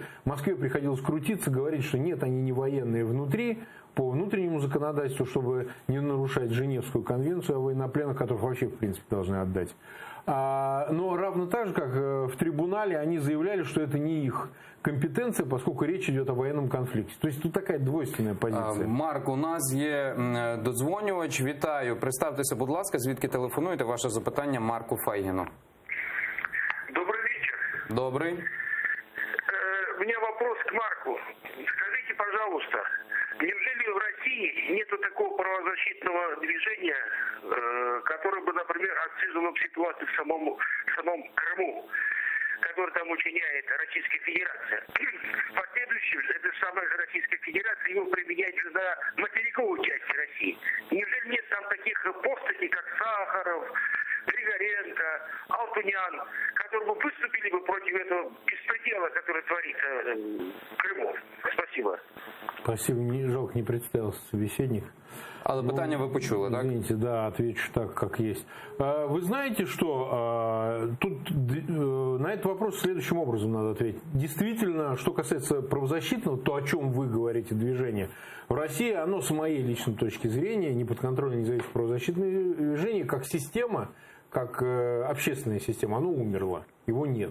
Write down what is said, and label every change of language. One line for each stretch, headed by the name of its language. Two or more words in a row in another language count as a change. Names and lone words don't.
Russian: В Москве приходилось крутиться, говорить, что нет, они не военные внутри, по внутреннему законодательству, чтобы не нарушать Женевскую конвенцию о военнопленных, которых вообще, в принципе, должны отдать. Но равно так же, как в трибунале, они заявляли, что это не их компетенция, поскольку речь идет о военном конфликте. То есть тут такая двойственная позиция.
Ukrainian: Марк, у нас є додзвонювач. Вітаю. Представтеся, будь ласка, звідки телефонуєте? Ваше запитання Марку Файгіну.
Russian: Добрый вечер.
Ukrainian: Добрий.
Russian: У меня вопрос к Марку. Скажите, пожалуйста, неужели в России нету такого правозащитного движения, которое бы, например, отслеживало ситуацию в самом Крыму, который там учиняет Российская Федерация? В последующем эта самая Российская Федерация его применяет же на материковой части России. Неужели нет там таких постатей, как Сахаров, Григоренко, Алтунян, которые бы выступили бы против этого беспредела, который творится в Крыму? Спасибо. Спасибо. Жалко, не представился собеседник.
Ukrainian: Але питання ви почули, так?
Russian: Извините, да, отвечу так, как есть. Вы знаете, что тут на этот вопрос следующим образом надо ответить. Действительно, что касается правозащитного, то, о чем вы говорите, движение, в России оно, с моей личной точки зрения, не подконтрольно независимое правозащитное движение, как система, как общественная система, оно умерло, его нет.